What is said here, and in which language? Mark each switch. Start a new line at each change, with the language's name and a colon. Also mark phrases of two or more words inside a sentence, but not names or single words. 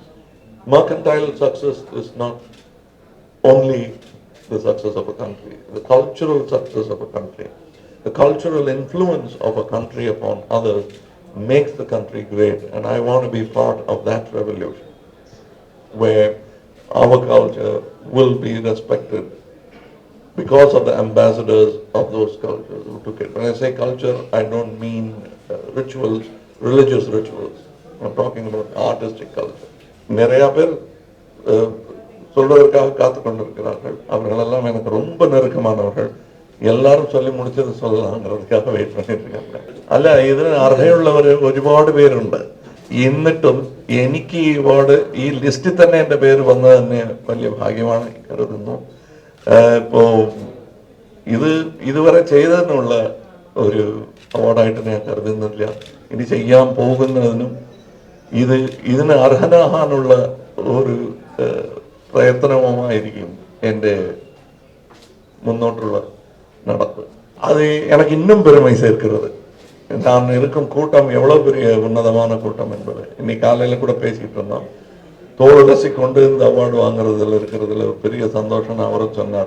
English: Mercantile success is not only the success of a country, the cultural success of a country, the cultural influence of a country upon others makes the country great, and I want to be part of that revolution where our culture will be respected because of the ambassadors of those cultures who took it. When I say culture, I don't mean rituals, religious rituals. I'm talking about artistic culture.
Tamil: நிறைய பேர் சொல்வதற்காக காத்து கொண்டிருக்கிறார்கள். அவர்களெல்லாம் எனக்கு ரொம்ப நெருக்கமானவர்கள்.
Malayalam: എല്ലാവരും ചൊല്ലി മുടിച്ചത്
Tamil: சொல்லலாங்கிறதுக்காக വെയിറ്റ് பண்ணிட்டு இருக்காங்க.
Malayalam: അല്ല, ഇതിന് അർഹതയുള്ളവർ ഒരുപാട് പേരുണ്ട്. എന്നിട്ടും എനിക്ക് ഈ അവാർഡ്, ഈ ലിസ്റ്റിൽ തന്നെ എൻ്റെ പേര് വന്നത് തന്നെ വലിയ ഭാഗ്യമാണ് കരുതുന്നു. ഇപ്പോ ഇതുവരെ ചെയ്തതിനുള്ള ഒരു അവാർഡായിട്ട് ഞാൻ കരുതുന്നില്ല. ഇനി ചെയ്യാൻ പോകുന്നതിനും ഇതിന് അർഹനാകാനുള്ള ഒരു പ്രയത്നവുമായിരിക്കും എൻ്റെ
Tamil: முன்னோட்டுள்ள நடப்பு. அது எனக்கு இன்னும் பெருமை சேர்க்கிறது. நான் இருக்கும் கூட்டம் எவ்வளவு பெரிய உன்னதமான கூட்டம் என்பது இன்னைக்கு காலையில கூட பேசிட்டு இருந்தோம். தோளுரசி கொண்டு இந்த அவார்டு வாங்குறதுல இருக்கிறதுல ஒரு பெரிய சந்தோஷம் அவரும் சொன்னாரு.